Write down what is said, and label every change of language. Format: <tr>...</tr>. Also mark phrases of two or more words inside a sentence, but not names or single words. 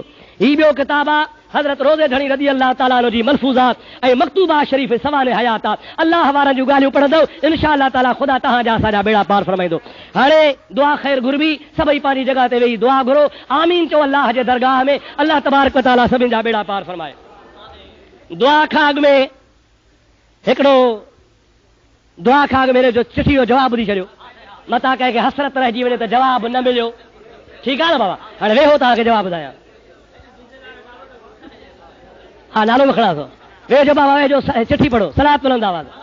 <sd>हीउ ॿियो किताब आहे हज़रत रोज़े धणी</sd> <ar>رضي الله تعالى عنه</ar> <sd>जी मलफूज़ात ऐं मकतूबा शरीफ़ सवाने हयात आहे। अल्लाह वारनि जूं ॻाल्हियूं पढ़ंदो</sd> <ar>إن شاء الله تعالى</ar> <sd>ख़ुदा तव्हांजा असांजा बेड़ा पार फरमाईंदो। हाणे दुआ ख़ैर घुरबी, सभई पंहिंजी जॻह ते वेही दुआ घुरो, आमीन चओ अल्लाह जे दरगाह में,</sd> <ar>الله تبارك وتعالى</ar> <sd>सभिनि जा बेड़ा पार फरमाए। दुआ खां अॻु में हिकिड़ो दुआ खां अॻु मेरे जो चिठी जो जवाबु ॾेई छॾियो, मतां कंहिंखे हसरत रहिजी वञे त जवाबु न मिलियो। ठीकु आहे न बाबा, हाणे वेहो तव्हांखे जवाबु ॿुधायां। हा नालो बि खणा थो, वेहजो बाबा वेहजो, चिठी पढ़ो, सलाद बुलंद आवाज़।</sd>